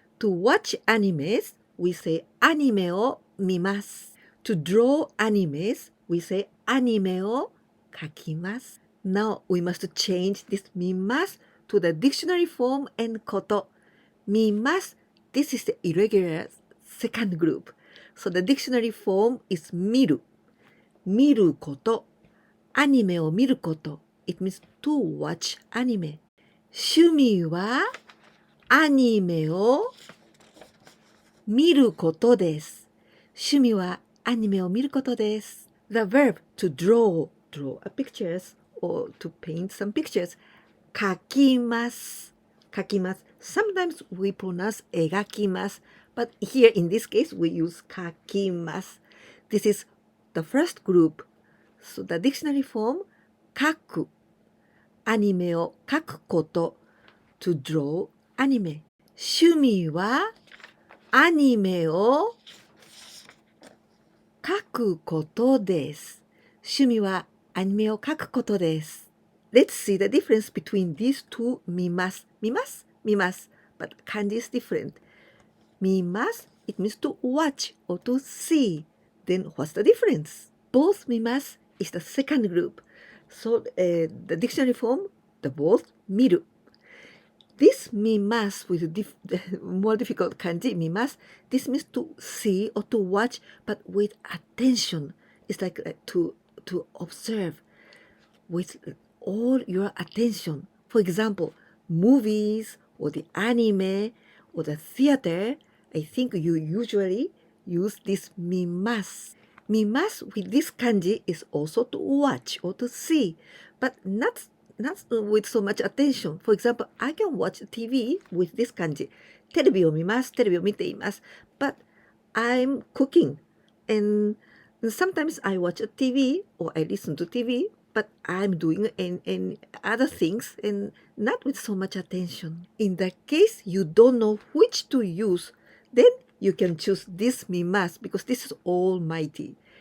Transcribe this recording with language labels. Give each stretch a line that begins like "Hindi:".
English: To watch animes, we say
Japanese: アニメを見ます。
English: To draw animes, we say
Japanese: アニメを描きます。
English: Now we must change this 見ます to the dictionary form and こと。見ます This is the irregular second group. So the dictionary form is 見る。
Japanese: 見ること。アニメを見ること。
English: It means to watch anime.
Japanese: 趣味はアニメを見ることです。趣味はアニメを見ることです。
English: The verb to draw a pictures or to paint some pictures.
Japanese: 描きます。描きます。
English: Sometimes we pronounce 描きます。 But here in this case we use 描きます。 This is the first group. So the dictionary form 描く。
Japanese: アニメを描くこと。
English: To draw anime.
Japanese: 趣味はアニメを描くことです。趣味はアニメを描くことです。
English: Let's see the difference between these two 見ます。見ます。見ます。But kanji is different. 見ます It means to watch or to see. Then what's the difference? Both 見ます is the second group. So the dictionary form, the both 見る。 This 見ます with more difficult kanji 見ます This means to see or to watch but with attention. It's like to observe with all your attention. For example, movies or the anime or the theater, I think you usually use this 見ます Mimas with this kanji is also to watch or to see, but not with so much attention. For example, I can watch TV with this kanji.
Japanese: テレビを見ます。テレビを見ています。
English: But I'm cooking. And sometimes I watch a TV or I listen to TV, but I'm doing and other things and not with so much attention. In that case, you don't know which to use. Then you can choose this mimas because this is almighty.